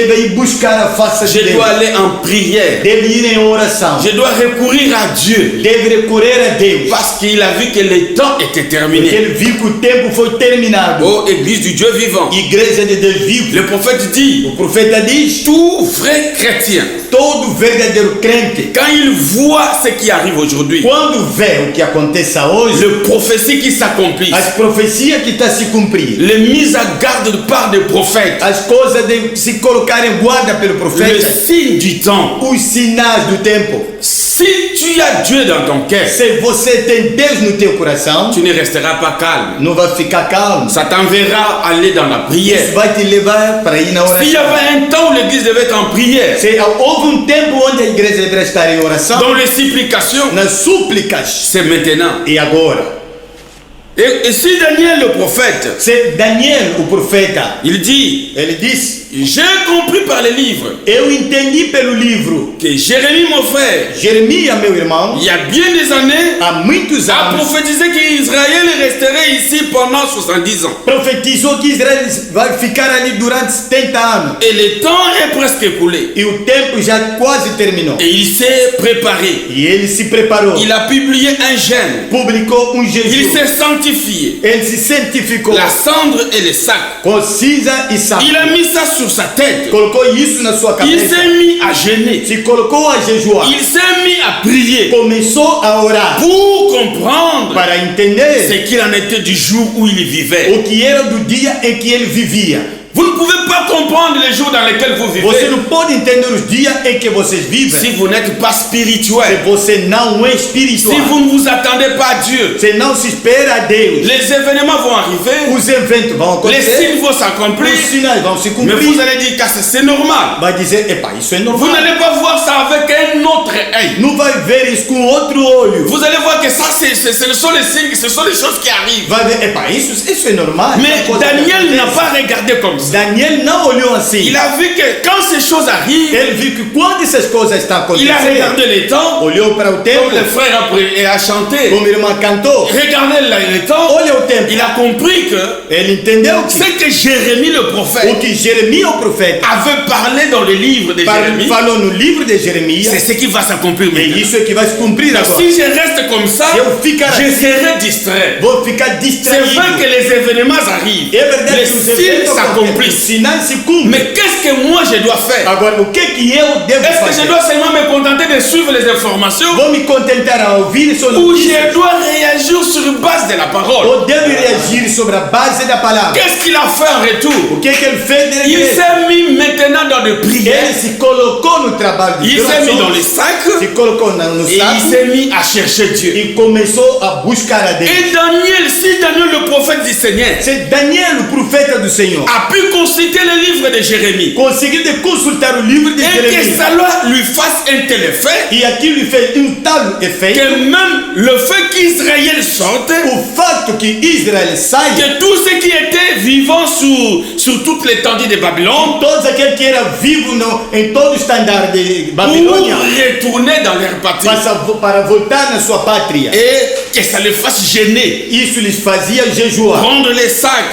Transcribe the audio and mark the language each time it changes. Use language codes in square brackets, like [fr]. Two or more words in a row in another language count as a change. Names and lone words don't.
[pt] Deve ir buscar a face de [fr] Je [pt] Deus. [fr] dois aller en prière. [pt] Deve ir em oração. [fr] Je dois recourir à Dieu [pt] Deve recorrer a Deus. [fr] parce qu'il a vu que le temps était [pt] Porque [fr] terminé. [pt] ele viu que o tempo foi terminado. [fr] Oh, Église du Dieu vivant. [pt] Igreja de Deus vivo. [fr] Le prophète dit, [pt] O profeta diz, [fr] tout vrai chrétien, [pt] todo verdadeiro crente, [fr] quand il voit ce qui arrive aujourd'hui, [pt] quando vê o que acontece hoje, [fr] les prophéties qui s'accomplissent, [pt] as profecias que está se cumprir, [fr] les mises à garde par des prophètes, [pt] as coisas de se colocar em guarda pelo [fr] le [pt] profeta, [fr] signe du temps. [pt] os sinais do tempo. [fr] Si tu as Dieu dans ton cœur, [pt] Se você tem Deus no teu coração, [fr] tu ne resteras pas calme. [pt] não vai ficar calmo. [fr] Ça t'enverra aller dans la [pt] Isso [fr] prière. [pt] vai te levar para ir na [fr] S'il y [pt] oração. [fr] avait un temps où l'église devait être en prière, [pt] Se houve tempo onde a igreja deveria estar em oração, [fr] dans les supplications, [pt] nas súplicas, [fr] c'est maintenant. [pt] e agora. [fr] Et si Daniel le prophète, [pt] Se Daniel, o profeta, [fr] il dit, [pt] ele disse, [fr] j'ai compris par les livres [pt] eu entendi pelo livro, [fr] que Jérémie, mon frère, [pt] Jeremias, meu irmão, [fr] il y a bien des années, [pt] há muitos [fr] a [pt] anos, [fr] prophétisé qu'Israël resterait ici pendant 70 ans. [pt] profetizou que Israel vai ficar ali durante 70 anos. [fr] Et le temps est presque écoulé. [pt] E o tempo já quase terminou. [fr] Et il s'est préparé. [pt] E ele se preparou, [fr] Il a publié un gêne. [pt] publicou [fr] Il [pt] jejum, [fr] s'est sanctifié. [pt] ele se santificou [fr] La cendre et le sac. [pt] com cinza e sal. [fr] Il a mis ça sur sa tête. [pt] Colocou isso na sua [fr] Il [pt] cabeça. [fr] s'est mis à jeûner. [pt] Se colocou a jejuar. [fr] Il s'est mis à prier [pt] Começou a orar [fr] pour comprendre [pt] para entender [fr] ce qu'il en était du jour où il vivait. [pt] o que era do dia em que ele vivia. [fr] Vous ne pouvez pas comprendre les jours dans lesquels vous [pt] Você [fr] vivez [pt] não pode entender os dias em que vocês vivem [fr] si vous n'êtes pas [pt] se [fr] spirituel, [pt] você não é [fr] si [pt] espiritual. [fr] vous ne vous attendez pas à Dieu. [pt] Você não se espera a Deus. [fr] Les événements vont arriver, [pt] Os eventos vão [fr] les [pt] acontecer, [fr] signes vont s'accomplir, [pt] os sinais vão se [fr] mais vous [pt] cumprir. [fr] allez dire que c'est normal. [pt] Vai dizer, epa, isso é [fr] Vous [pt] normal. [fr] n'allez pas voir ça avec un autre œil. [pt] Não vai ver isso com outro olho. [fr] Vous allez voir que ça, ce sont les signes, ce sont les choses qui arrivent. [pt] Vai ver, epa, isso é normal. [fr] Mais [pt] Isso é coisa que [fr] Daniel n'a [pt] acontece. [fr] pas regardé comme ça. [pt] Daniel não olhou assim. [fr] Il a vu que quand ces choses arrivent, [pt] Ele viu que quando essas coisas estão [fr] il a [pt] acontecendo, [fr] regardé les temps, [pt] olhou para o [fr] comme [pt] tempo, [fr] le frère a chanté. [pt] como a irmã cantou, [fr] Regardez les temps, [pt] olha o tempo. [fr] il a compris que [pt] Ele entendeu [fr] ce [pt] que [fr] que Jérémie le [pt] o [fr] prophète [pt] que Jeremias, o profeta, [fr] avait parlé dans le livre de Jérémie, [pt] falou no livro de [fr] c'est [pt] Jeremias, [fr] ce qui va s'accomplir [pt] é [fr] maintenant. [pt] isso que vai se cumprir agora. [fr] Si je reste comme ça, [pt] Eu ficar [fr] je [pt] assim, [fr] serai distrait. [pt] vou ficar [fr] C'est vrai [pt] distraído. [fr] que les événements arrivent, [pt] É verdade [fr] les [pt] que os [fr] signes [pt] eventos acontecem, os [fr] s'accomplissent. [pt] sinais se cumpre. [fr] Mais qu'est-ce que moi je dois faire? [pt] Agora, o que eu devo [fr] Est-ce que [pt] fazer? [fr] je dois seulement me contenter de suivre les informations? [pt] Vou me contentar a ouvir só [fr] Ou [pt] notícias? [fr] je dois réagir sur base de la parole? [pt] Ou devo reagir sobre a base da palavra? [fr] Qu'est-ce qu'il a fait en retour? [pt] O que ele fez na [fr] Il [pt] igreja? [fr] s'est mis maintenant dans le prière. [pt] Ele se colocou no trabalho de [fr] Il s'est mis dans [pt] oração, [fr] les sacs [pt] se colocou no [fr] et il [pt] saco [fr] s'est mis à chercher Dieu. [pt] e começou a buscar a Deus. [fr] Et Daniel, si Daniel le prophète du Seigneur [pt] Se Daniel, o profeta do Senhor, [fr] a pu consulter le livre de Jérémie [pt] conseguiu de consultar o livro de [fr] et que [pt] Jeremias, [fr] cela lui fasse un tel effet [pt] e aquilo lhe fez tal efeito, [fr] que même le fait qu'Israël sorte, [pt] o fato que Israel saia, [fr] que tous ceux qui étaient vivants sur toute l'étendue de Babylone [pt] todos aqueles que eram vivos em todo o estandarte de [fr] pour [pt] Babilônia, [fr] retourner dans leur patrie [pt] para voltar na sua pátria. [fr] et que ça les fasse gêner, [pt] Isso lhes fazia jejuar, [fr] prendre les sacs